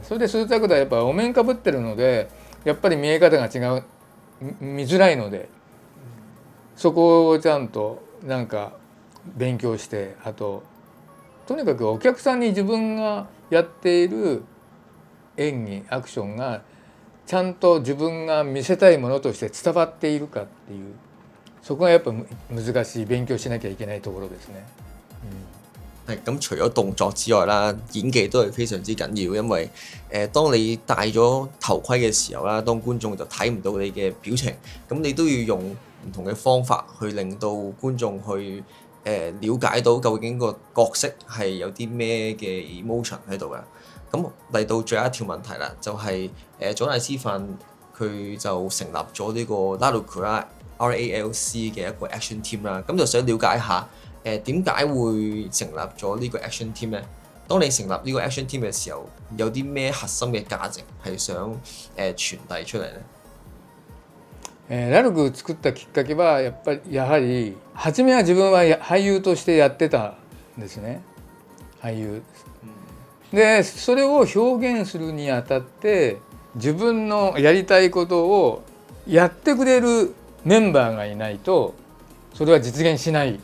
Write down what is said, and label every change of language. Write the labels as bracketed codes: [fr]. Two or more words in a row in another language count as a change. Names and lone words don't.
[ja] それでスーツアクターはやっぱお面かぶってるので、やっぱり見え方が違う、見づらいので、そこをちゃんとなんか勉強して、あととにかくお客さんに自分がやっている演技アクションがちゃんと自分が見せたいものとして伝わっているかっていう、そこがやっぱ難しい、勉強しなきゃいけないところですね。 [yue] 係咁，除咗動作之外啦，演技都係非常之緊要，因為當你戴咗頭盔嘅時候啦，當觀眾就睇唔到你嘅表情，咁你都要用唔同嘅方法去令到觀眾去了解到究竟個角色係有啲咩嘅 emotion 喺度嘅。咁嚟到最後一條問題啦，就係佐大師範佢就成立咗呢個 RALC 啦 RALC 嘅一個 [en] action team [yue] 啦，咁就想了解下點解會成立咗呢個 [en] action team [yue] 呢？當你成立呢個 [en] action team [yue] 嘅時候，有啲咩核心嘅價值係想傳遞出嚟呢？ [ja] ラルク作ったきっかけはやはり初めは自分は俳優としてやってたんですね。俳優で、それを表現するにあたって自分のやりたいことをやってくれるメンバーがいないとそれは実現しない。